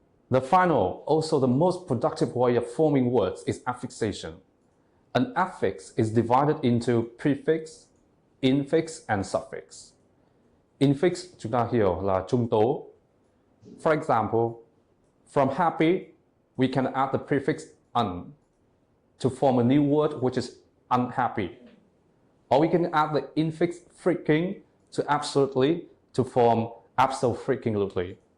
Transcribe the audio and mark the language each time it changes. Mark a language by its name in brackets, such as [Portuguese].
[English] The final, also the most productive way of forming words is affixation. An affix is divided into prefix, infix and suffix. [Vietnamese] Infix chúng ta hiểu là trung tố. [English] For example, from happy, we can add the prefix un to form a new word which is unhappy. Or we can add the infix freaking to absolutely to form abso-freaking-lutely.